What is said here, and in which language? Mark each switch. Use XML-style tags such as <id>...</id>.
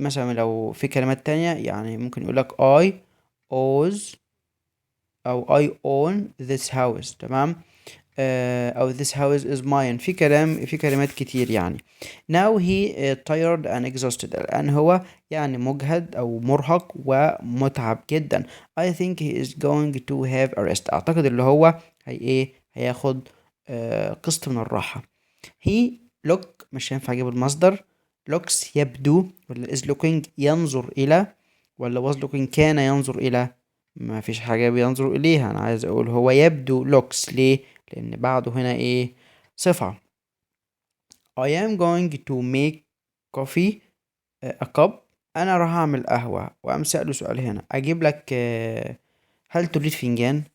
<ar>مثلا لو في كلمات تانية يعني ممكن يقولك</ar> <en>I owns</en> <ar>او</ar> <en>I own this house.</en> <ar>تمام.</ar> <en>او this house is mine.</en> <ar>في كلمات كتير يعني.</ar> <en>now he tired and exhausted.</en> <ar>الآن هو يعني مجهد او مرهق ومتعب جدا.</ar> <en>I think he is going to have a rest.</en> <ar>اعتقد اللي هو هياخد قسط من الراحة.</ar> <en>he look</en> <ar>مش هينفع اجيب المصدر. looks يبدو، ولا</ar> <en>is looking</en> <ar>ينظر الى، ولا</ar> <en>was looking</en> <ar>كان ينظر الى. ما فيش حاجة بينظر اليها، انا عايز اقول هو يبدو looks. ليه؟ لان بعده هنا صفة.</ar> <en>I am going to make coffee a cup.</en> <ar>انا راح اعمل قهوة، وقام سأله سؤال هنا اجيب لك هل تريد فنجان.</ar>